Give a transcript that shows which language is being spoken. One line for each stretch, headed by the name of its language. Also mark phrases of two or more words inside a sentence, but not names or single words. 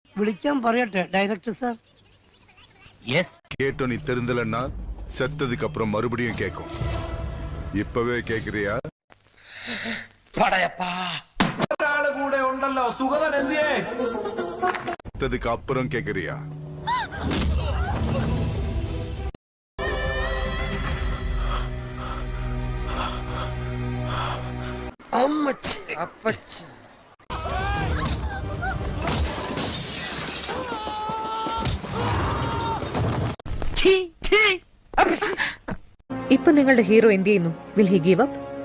Malayalam: വിളിക്കാൻ പറയട്ടെ ഡയറക്ടർ സാർ?
Tamil: கேட்டோ நீ தெரிந்தலன்னா செத்ததுக்கு அப்புறம் மறுபடியும் கேட்கும். இப்பவே கேக்குறியா?
Malayalam: പടയപ്പാ ഒരാള് കൂടെ ഉണ്ടല്ലോ, സുഗതൻ എന്തിയേ?
Tamil: செத்ததுக்கு அப்புறம் கேக்குறியா?
Malayalam: അമ്മച്ചി അപ്പച്ചി. ഇപ്പൊ നിങ്ങളുടെ ഹീറോ എന്ത് ചെയ്യുന്നു?
English: will he give up?